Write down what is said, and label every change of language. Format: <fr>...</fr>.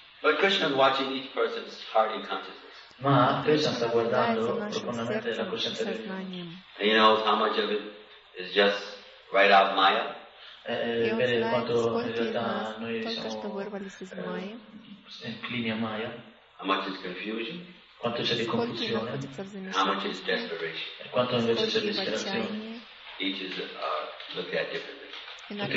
<en>But Krishna is watching each person's heart and consciousness.</en> <it>Ma Krishna sta guardando profondamente la coscienza di ognuno.</it> <en>And he knows how much of it is just right out of Maya.</en> <it>Vede quanto in realtà noi siamo inclini a Maya.</it> <en>How much is confusion?</en> <it>Quanto c'è di confusione?</it> <en>How much is desperation?</en> <it>E quanto invece c'è disperazione?</it> <en>Each is looked at differently.</en>